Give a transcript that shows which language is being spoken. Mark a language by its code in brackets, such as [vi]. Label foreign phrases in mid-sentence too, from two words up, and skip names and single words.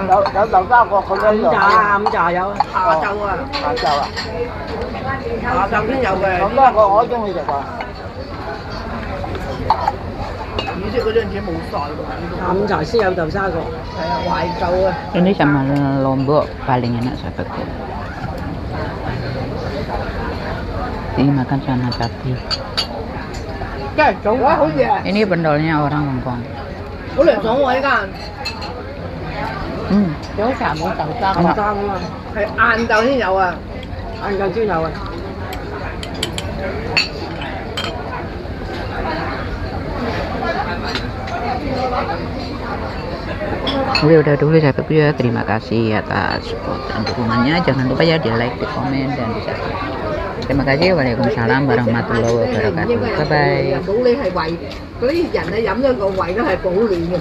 [yue] 有豆沙角咁樣午茶啊，午茶有。下晝啊。下晝啊。下晝先有嘅。咁多個我都中意食喎。紫色嗰張紙冇晒喎。下午茶先有豆沙角。係啊，懷舊啊。 [id] ini sama lombok paling enak sahabatku. Ini makan sama sapi. [yue] 真係早啊，好似啊。 [id] Ini pendolnya orang Hongkong. [yue] 好涼爽喎呢間。早茶冇豆沙唔生啊嘛，係晏晝先有啊，晏晝先有啊。 [id] Oke, udah dulu sahabatku ya. Terima kasih atas support dan dukungannya. Jangan lupa ya di like, di komen, dan di subscribe. Terima kasih. [ar] وعليكم السلام ورحمة الله وبركاته. [en] Bye bye. [yue] 保你係胃嗰啲人咧飲咗個胃都係保暖嘅。